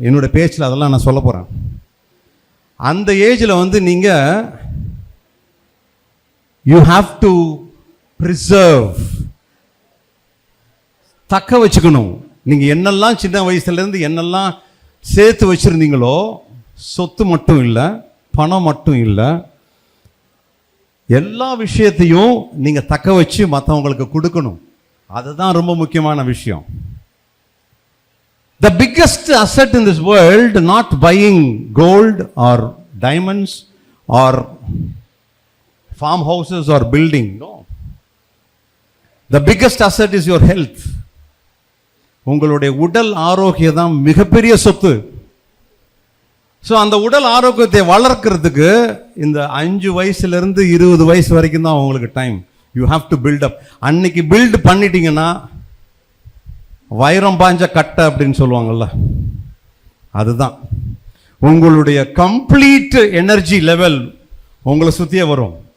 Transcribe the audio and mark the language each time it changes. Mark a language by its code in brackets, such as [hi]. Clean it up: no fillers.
[ta] என்னோட பேச்சில் அதெல்லாம் நான் சொல்ல போகிறேன். அந்த ஏஜில் வந்து நீங்கள் [en] you have to preserve, [ta] தக்க வச்சுக்கணும். நீங்கள் என்னெல்லாம் சின்ன வயசுலேருந்து என்னெல்லாம் சேர்த்து வச்சுருந்தீங்களோ, சொத்து மட்டும் இல்லை, பணம் மட்டும் இல்லை, எல்லா விஷயத்தையும் நீங்கள் தக்க வச்சு மற்றவங்களுக்கு கொடுக்கணும். அதுதான் ரொம்ப முக்கியமான விஷயம். [en] The biggest asset in this world, not buying gold or diamonds or farmhouses or building. No. The biggest asset is your health. [ta] உங்களுடைய உடல் ஆரோக்கியம் தான் மிகப்பெரிய சொத்து. ஸோ அந்த உடல் ஆரோக்கியத்தை வளர்க்கறதுக்கு இந்த 5 வயசுலேருந்து 20 வயசு வரைக்கும் தான் உங்களுக்கு time. [en] You have to build up. [ta] அன்னைக்கு பில்டு பண்ணிட்டீங்கன்னா வைரம் பாஞ்ச கட்டை அப்படின்னு சொல்லுவாங்கல்ல, அதுதான் உங்களுடைய கம்ப்ளீட் எனர்ஜி லெவல் உங்களை சுற்றியே வரும்.